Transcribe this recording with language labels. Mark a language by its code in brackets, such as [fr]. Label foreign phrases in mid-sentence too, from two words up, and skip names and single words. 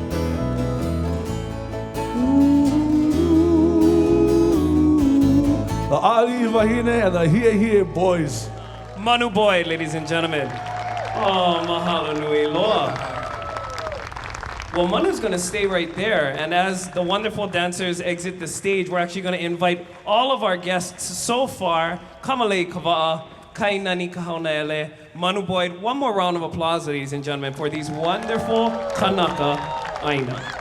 [en] The Ali Wahine and the Hie boys. Manu Boy, ladies and gentlemen. [haw] Oh, mahalo nui loa. [en] Well, Manu's going to stay right there, and as the wonderful dancers exit the stage, we're actually going to invite all of our guests so far, Kamalei Kawa'a, Kainani Kahonaele, Manu Boyd. One more round of applause, ladies and gentlemen, for these wonderful [haw] Kanaka Aina.